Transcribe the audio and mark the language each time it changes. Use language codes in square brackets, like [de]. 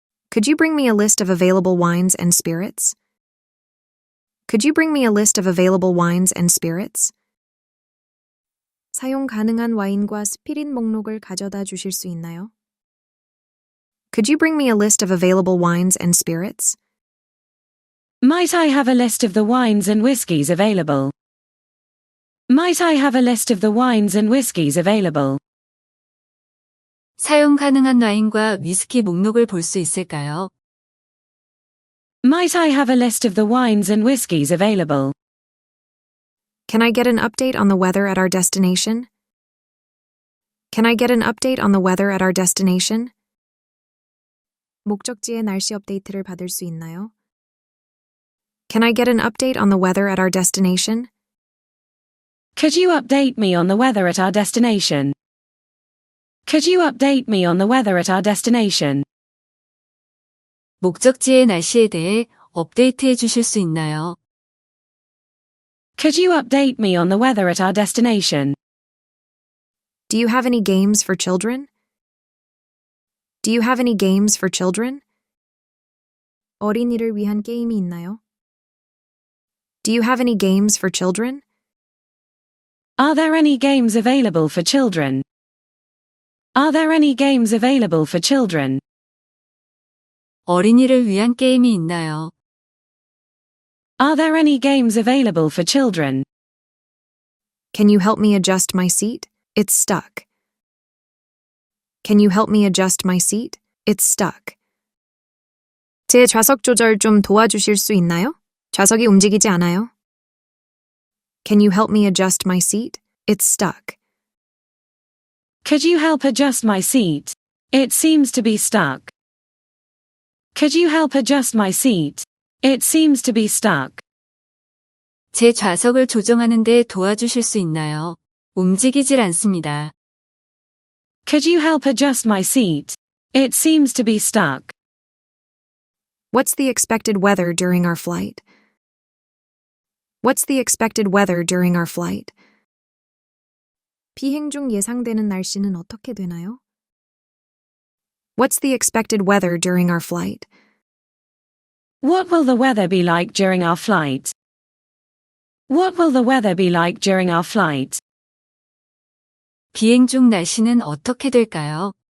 [en] Could you bring me a list of available wines and spirits? Could you bring me a list of available wines and spirits? [ko] 사용 가능한 와인과 스피릿 목록을 가져다 주실 수 있나요? [en] Could you bring me a list of available wines and spirits? Might I have a list of the wines and whiskies available? Might I have a list of the wines and whiskies available? [ko] 사용 가능한 와인과 위스키 목록을 볼 수 있을까요? [en] Might I have a list of the wines and whiskies available? Can I get an update on the weather at our destination? Can I get an update on the weather at our destination? [ko] 목적지의 날씨 업데이트를 받을 수 있나요? [en] Can I get an update on the weather at our destination? Could you update me on the weather at our destination? Could you update me on the weather at our destination? [ko] 목적지의 날씨에 대해 업데이트해 주실 수 있나요? [en] Could you update me on the weather at our destination? Do you have any games for children? Do you have any games for children? [ko] 어린이를 위한 게임이 있나요? [en] Do you have any games for children? Are there any games available for children? Are there any games available for children? [ko] 어린이를 위한 게임이 있나요? [en] Are there any games available for children? Can you help me adjust my seat? It's stuck. Can you help me adjust my seat? It's stuck. [ko] 제 좌석 조절 좀 도와주실 수 있나요? 좌석이 움직이지 않아요. [en] Can you help me adjust my seat? It's stuck. Could you help adjust my seat? It seems to be stuck. Could you help adjust my seat? It seems to be stuck. [ko] 제 좌석을 조정하는 데 도와주실 수 있나요? 움직이질 않습니다. [en] Could you help adjust my seat? It seems to be stuck. What's the expected weather during our flight? What's the expected weather during our flight? [ko] 비행 중 예상되는 날씨는 어떻게 되나요? [en] What's the expected weather during our flight? What will the weather be like during our flight? What will the weather be like during our flight? [ko] 비행 중 날씨는 어떻게 될까요?